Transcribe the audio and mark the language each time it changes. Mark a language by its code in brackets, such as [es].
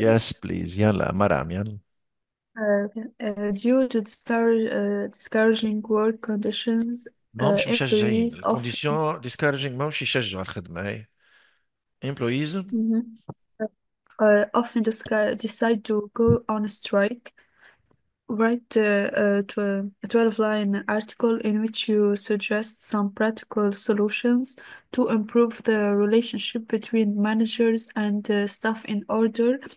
[en] yes please [ar] يلا مرام يلا [en] due to discouraging work conditions, [ar] ماهمش مشجعين [en] employees [ar] الكونديسيون ديسكارجينج ماهمش يشجعوا على الخدمة هاي employees Mhm. [en] Often decide to go on strike. Write a 12-line article in which you suggest some practical solutions to improve the relationship between managers and staff in order